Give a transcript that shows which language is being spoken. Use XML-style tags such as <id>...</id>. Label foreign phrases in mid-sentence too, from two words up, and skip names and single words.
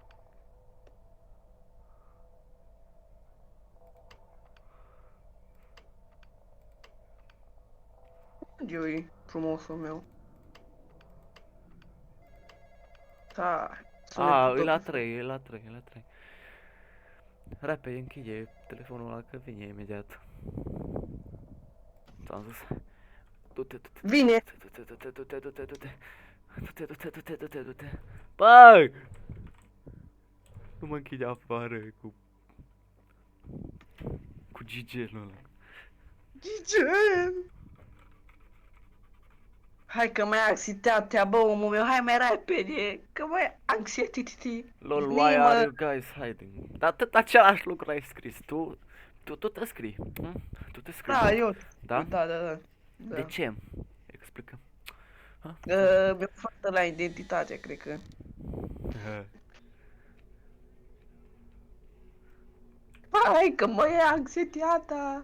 <ro>Unde e frumosul meu? Da. A, sunetul e la tot- 3, e la 3, e la 3. Repede, închide telefonul ăla că vine imediat. Ți-am zis. Du-te, du-te, Vine! du-te, du-te, du-te, du-te, du-te. Du-te, du-te, du-te, du-te, du-te. Băi! Nu mă închide afară cu gigelul ăla. Gigel! Hai că mai ai anxietatea, bă, omul meu, hai mai repede, că mai anxietiti. Lol,</ro> <en>why are you guys hiding?</en> <ro>Dar tot același lucru ai scris. Tu te scrii. Tu te scrii. Da, eu. Da? Da. De ce? Explică. Mi-a fost la identitate, cred că. Hai că mă ia anxietatea.</ro>